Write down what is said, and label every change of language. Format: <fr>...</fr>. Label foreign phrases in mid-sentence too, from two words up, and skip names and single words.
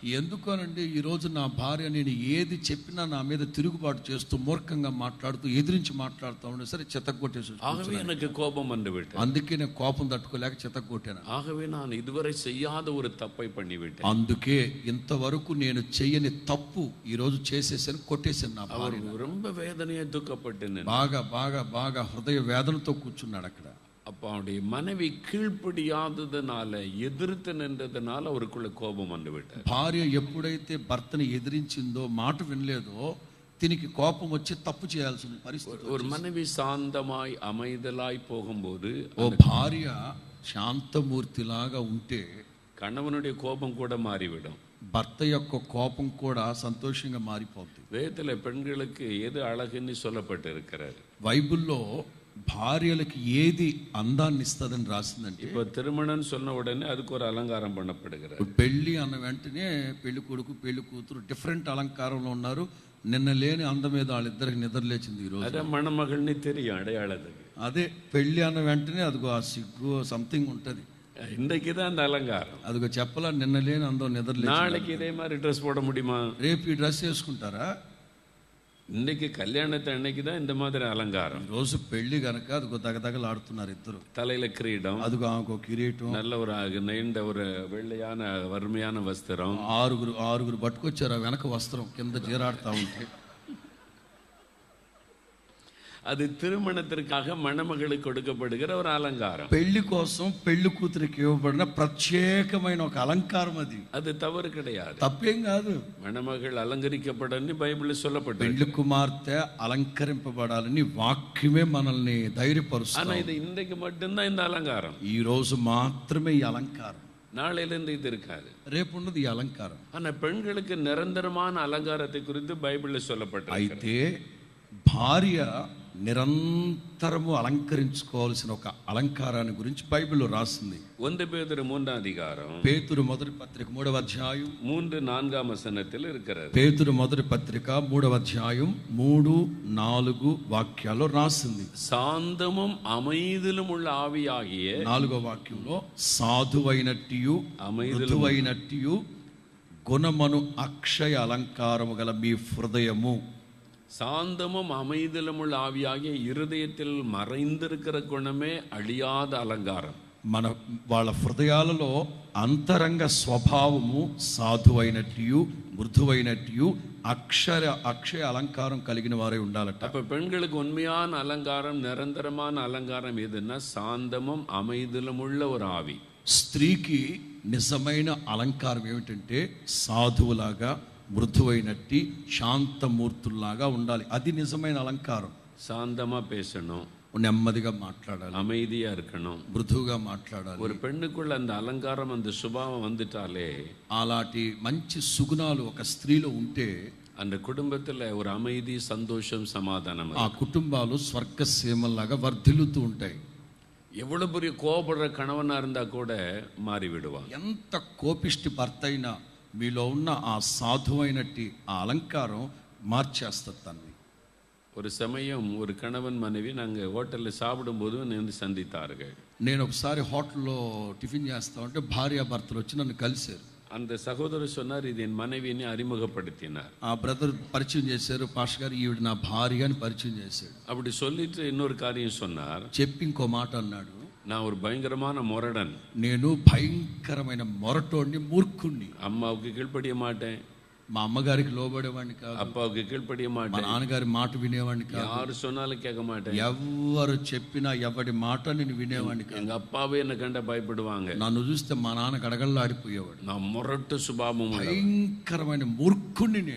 <te>ఎందుకోనండి ఈరోజు నా భార్య నేను ఏది చెప్పినా నా మీద తిరుగుబాటు చేస్తూ మూర్ఖంగా మాట్లాడుతూ ఎదిరించి మాట్లాడుతూ ఉండే సరే చెత్తగొట్టేసి.</te> <ta>ஆகவே எனக்கு கோபம் வந்து விட்டது.</ta> <te>అందుకే నేను కోపం తట్టుకోలేక చెత్తగొట్టాను.</te> <ta>ஆகவே நான் இதுவரை செய்யாத ஒரு తప్పై பண்ணிவிட்டேன்.</ta> <te>అందుకే ఇంతవరకు నేను చెయ్యని తప్పు ఈ రోజు చేసేసాను, కొట్టేసాను నా</te> <ta>அவர்</ta> <te>భార్యని.</te> <ta>ரொம்ப வேதனையா துக்கப்பட்டு</ta> <te>బాగా బాగా బాగా హృదయ వేదనతో కూర్చున్నాడు అక్కడ.</te> <ta>அப்ப அவருடைய மனைவி கீழ்ப்படியாததுனால எதிர்த்து நின்றதுனால அவருக்குள்ள கோபம் வந்து விட்டார்.</ta> <te>భార్య ఎప్పుడైతే భర్తని ఎదిరించిందో, మాట వినలేదో, తినికి కోపం వచ్చి తప్పు చేయాల్సిన పరిస్థితి.</te> <ta>ஒரு மனைவி சாந்தமாய் அமைதலாய் போகும்போது</ta> <te>ఓ భార్య శాంతమూర్తిలాగా ఉంటే</te> <ta>கணவனுடைய கோபம் கூட மாறிவிடும்.</ta> <te>భర్త యొక్క కోపం కూడా సంతోషంగా మారిపోతుంది.</te> <ta>வேதத்துல பெண்களுக்கு எது அழகுன்னு சொல்லப்பட்டு இருக்கிறார்.</ta> <te>బైబిల్లో భార్యలకి ఏది అందాన్ని ఇస్తుందని రాసిందంటే,</te> <ta>இப்போ திருமணம் சொன்ன உடனே அதுக்கு ஒரு அலங்காரம் பண்ணப்படுகிறது.</ta> <te>పెళ్లి అన్న వెంటనే పెళ్లి కొడుకు పెళ్లి కూతురు డిఫరెంట్ అలంకారంలో ఉన్నారు. నిన్న లేని అందం మీద వాళ్ళిద్దరికి నిద్ర లేచింది ఈ రోజు.</te> <ta>అదే మణమగల్ని தெரியும் அடையாளத்துக்கு.</ta> <te>అదే పెళ్లి అన్న వెంటనే అదిగో ఆ సిగ్గు సంథింగ్ ఉంటది.</te> <ta>இன்றைக்கு தான் அந்த அலங்காரம்.</ta> <te>అదిగో చెప్పలా నిన్న లేని అందం నిద్ర లేచింది.</te> <ta>நாளைக்கு இதே மாதிரி ட்ரெஸ் போட முடியுமா?</ta> <te>రేపు ఈ డ్రెస్ వేసుకుంటారా?</te> <ta>இன்னைக்கு கல்யாணத்தை அன்னைக்கு தான் இந்த மாதிரி அலங்காரம்.</ta> <te>రోజు పెళ్లి గనక అదిగో తగతగలాడుతున్నారు ఇద్దరు.</te> <ta>தலையில கிரீடம்,</ta> <te>అదిగో ఆమెకు కిరీటం,</te> <ta>நல்ல ஒரு நீண்ட ஒரு வெள்ளையான வறுமையான வஸ்திரம்.</ta> <te>ఆరుగురు పట్టుకొచ్చారు ఆ వెనక వస్త్రం కింద జీరాడుతూ ఉంటే.</te> <ta>அது திருமணத்திற்காக மணமகளுக்கு கொடுக்கப்படுகிற ஒரு அலங்காரம்.</ta> <te>పెళ్లి కోసం పెళ్లి కూతురికి ఇవ్వబడిన ప్రత్యేకమైన ఒక అలంకారం అది.</te> <ta>அது தவறு கிடையாது,</ta> <te>తప్పేం కాదు.</te> <ta>மணமகள்</ta> <te>అలంకరించబడని బైబిల్లో</te> <ta>சொல்லப்பட்டது.</ta> <te>పెళ్లి కుమార్తె అలంకరింపబడాలని వాక్యమే మనల్ని ధైర్యపరుస్తుంది.</te> <ta>ஆனா இது இன்றைக்கு மட்டும்தான் இந்த అలంకారం.</ta> <te>ఈ రోజు మాత్రమే ఈ అలంకారం,</te> <ta>நாளையிலிருந்து இது இருக்காது.</ta> <te>రేపు ఉన్నది ఈ అలంకారం.</te> <ta>ஆனா பெண்களுக்கு நிரந்தரமான அலங்காரத்தை குறித்து பைபிள்ல சொல்லப்பட்டது.</ta> <te>అయితే భార్య నిరంతరము అలంకరించుకోవాల్సిన ఒక అలంకారాన్ని గురించి బైబిల్లో రాసింది.</te> <ta>1 பேதுரு 3ஆம் அதிகாரம்</ta> <te>పేతురు మొదటి పత్రిక 3వ అధ్యాయం</te> <ta>3-4 వచనத்தில் இருக்கிறது.</ta> <te>పేతురు మొదటి పత్రిక 3వ అధ్యాయం 3-4 వాక్యాల్లో రాసింది.</te> <ta>சாந்தமும் அமைதிலும் உள்ள ஆவியாகிய</ta> <te>4వ వాక్యంలో సాధువైనట్టియు మృదువైనట్టియు గుణమను అక్షయ అలంకారము గల మీ హృదయము.</te> <ta>சாந்தமும் அமைதிலும் உள்ள ஆவியாகிய இருதயத்தில் மறைந்திருக்கிற குணமே அழியாத அலங்காரம்.</ta> <te>వాళ్ళ హృదయాలలో అంతరంగ స్వభావము సాధువైనట్టు మృదువైనట్టు అక్షయ అలంకారం కలిగిన వారే ఉండాలట.</te> <ta>அப்ப பெண்களுக்கு உண்மையான அலங்காரம், நிரந்தரமான அலங்காரம் எதுன்னா சாந்தமும் அமைதிலும் உள்ள ஒரு ஆவி.</ta> <te>స్త్రీకి నిజమైన అలంకారం ఏమిటంటే సాధువులాగా, మృదువైనట్టి శాంతమూర్తుల్లాగా ఉండాలి. అది నిజమైన అలంకారం.</te> <ta>சாந்தமா பேசணும்,</ta> <te>నెమ్మదిగా మాట్లాడాలి,</te> <ta>அமைதியா இருக்கணும்.</ta> <te>మృదువుగా మాట్లాడాలి.</te> <ta>ஒரு பெண்ணுக்குள்ள அந்த அலங்காரம் அந்த சுபாவம் வந்துட்டாலே</ta> <te>అలాంటి మంచి సుగుణాలు ఒక స్త్రీలో ఉంటే</te> <ta>அந்த குடும்பத்துல ஒரு அமைதி, சந்தோஷம், சமாதானம்.</ta> <te>ఆ కుటుంబాలు స్వర్గ సీమల్లాగా వర్ధిల్లుతూ ఉంటాయి.</te> <ta>எவ்வளவு பெரிய கோபப்படுற கணவனா இருந்தா கூட மாறி விடுவான்.</ta> <te>ఎంత కోపిష్టి భర్త అయినా మీలో ఉన్న ఆ సాధువైనట్టి ఆ అలంకారం మార్చేస్తుంది తన్ని.</te> <ta>ஒரு சமயம் ஒரு கணவன் மனைவி நாங்கள் ஹோட்டலில் சாப்பிடும்போது வந்து சந்தித்தார்கள்.</ta> <te>నేను ఒకసారి హోటల్లో టిఫిన్ చేస్తా ఉంటే భార్యాభర్తలు వచ్చి నన్ను కలిశారు.</te> <ta>அந்த சகோதரர் சொன்னார், இது என் மனைவிని அறிமுகப்படுத்தினார்.</ta> <te>ఆ బ్రదర్ పరిచయం చేశారు, పాస్టర్ గారు ఈవిడ నా భార్య అని పరిచయం చేశాడు.</te> <ta>அப்படி சொல்லிட்டு இன்னொரு காரியம் சொன்னார்.</ta> <te>చెప్పి ఇంకో మాట అన్నాడు,</te> <ta>நான் ஒரு பயங்கரமான முரடன்,</ta> <te>నేను భయంకరమైన మొరటోడిని, మూర్ఖుణ్ణి.</te> <ta>அம்மாவுக்கு கீழ்ப்படிய மாட்டேன்,</ta> <te>మా అమ్మగారికి లోబడేవాడిని కాదు,</te> <ta>அப்பாவுக்கு கீழ்ப்படிய</ta> <te>మా</te> <ta>மாட்டேன்,</ta> <te>నాన్నగారి మాట వినేవాడిని కాదు,</te> <ta>யாரு சொன்னாலும் கேட்க மாட்டேன்,</ta> <te>ఎవరు చెప్పినా ఎవడి మాట నేను వినేవాడిని కాదు.</te> <ta>எங்க அப்பாவே என்ன கண்ட பயப்படுவாங்க,</ta> <te>నన్ను చూస్తే మా నాన్న గడగడలాడిపోయేవాడు.</te> <ta>நான் முரட்டு சுபாவம் உள்ளவன்.</ta> <te>భయంకరమైన మూర్ఖుణ్ణి నేను.</te>